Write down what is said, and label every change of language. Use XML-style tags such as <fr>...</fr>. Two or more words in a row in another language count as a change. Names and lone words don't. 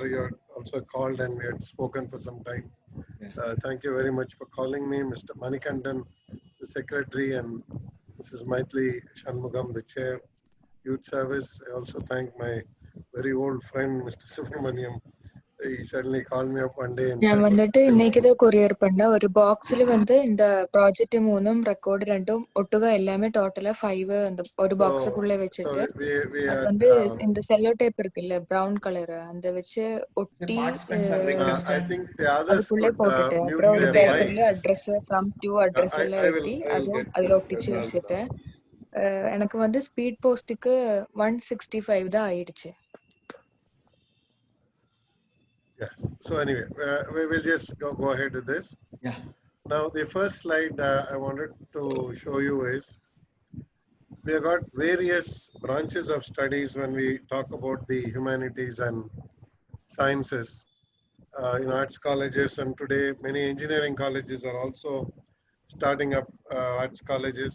<en>You had also called and we had spoken for some time. Thank you very much for calling me, Mr. Manikandan, the secretary, and Mrs. Maithili Shanmugam, the chair, youth service. I also thank my very old friend, Mr. Subramaniam. He suddenly called me up one day and</en> <ta>நான் வந்திட்டு இன்னேக்கு கொரியர் பண்ட ஒரு பாக்ஸில் வந்து இந்த ப்ராஜெக்ட் மூணும் ரெக்கார்ட் ரெண்டும் ஒட்டுக எல்லாமே டோட்டலா 5 அந்த ஒரு பாக்ஸ்க்குள்ள வச்சிட்டு அது வந்து இந்த</ta> <en>cello tape</en> <ta>இருக்குல்ல</ta> <en>brown colour</en> <ta>அந்த வச்சு ஒட்டி அதுக்குள்ள போட்டுட்டு அப்புறம் ஒரு பேப்பர்ல</ta> <en>address from to address</en> <ta>எல்லாம் எழுதி அதுவும் அதுல ஒட்டிச்சு வச்சிட்டு எனக்கு வந்து</ta> <en>speed post</en> <ta>165 தான் ஆயிடுச்சு.</ta> <en>Yes. So anyway, we will just go ahead with this. Yeah. Now the first slide I wanted to show you is we have got various branches of studies when we talk about the humanities and sciences in arts colleges, and today many engineering colleges are also starting up arts colleges.</en>